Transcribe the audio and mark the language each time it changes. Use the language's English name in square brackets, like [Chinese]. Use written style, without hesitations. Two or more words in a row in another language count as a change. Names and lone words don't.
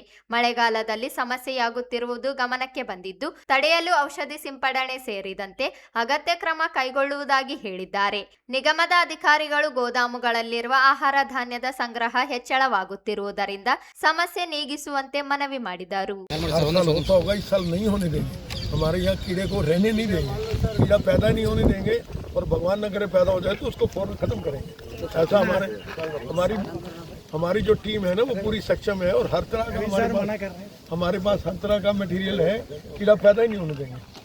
[Kannada] ಮಳೆಗಾಲದಲ್ಲಿ ಸಮಸ್ಯೆಯಾಗುತ್ತಿರುವುದು ಗಮನಕ್ಕೆ ಬಂದಿದ್ದು ತಡೆಯಲು ಔಷಧಿ ಸಿಂಪಡಣೆ ಸೇರಿದಂತೆ ಅಗತ್ಯ ಕ್ರಮ ಕೈಗೊಳ್ಳುವುದಾಗಿ ಹೇಳಿದ್ದಾರೆ. ನಿಗಮದ ಅಧಿಕಾರಿಗಳು ಗೋದಾಮುಗಳಲ್ಲಿರುವ ಆಹಾರ ಧಾನ್ಯದ ಸಂಗ್ರಹ ಹೆಚ್ಚಳವಾಗುತ್ತಿರುವುದರಿಂದ ಸಮಸ್ಯೆ ನೀಗಿಸುವಂತೆ ಮನವಿ ಮಾಡಿದರು. [Hindi] हमारे यहाँ कीड़े को रहने नहीं देंगे, कीड़ा पैदा नहीं होने देंगे और भगवान न करे पैदा हो जाए तो उसको फौरन खत्म करेंगे. ऐसा हमारी जो टीम है ना वो पूरी सक्षम है और हर तरह का हमारे पास हर तरह का मटेरियल है, कीड़ा पैदा ही नहीं होने देंगे.